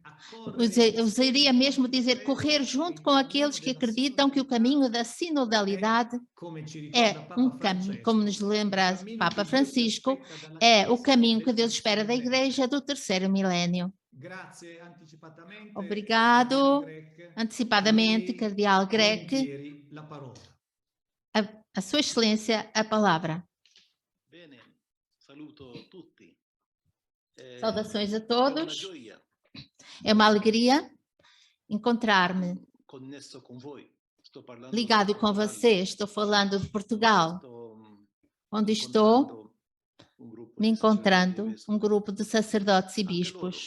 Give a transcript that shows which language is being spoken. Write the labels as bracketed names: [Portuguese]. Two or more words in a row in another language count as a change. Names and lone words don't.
[Portuguese] Eu usaria mesmo dizer correr junto com aqueles que acreditam que o caminho da sinodalidade é um caminho, como nos lembra Papa Francisco, é o caminho que Deus espera da Igreja do terceiro milénio. Obrigado antecipadamente, Cardeal Grech. A Sua Excelência, a palavra. [Italian] Bene, saluto tutti. [Portuguese] Saudações a todos. É uma alegria encontrar-me ligado com vocês. Estou falando de Portugal, onde estou me encontrando um grupo de sacerdotes e bispos.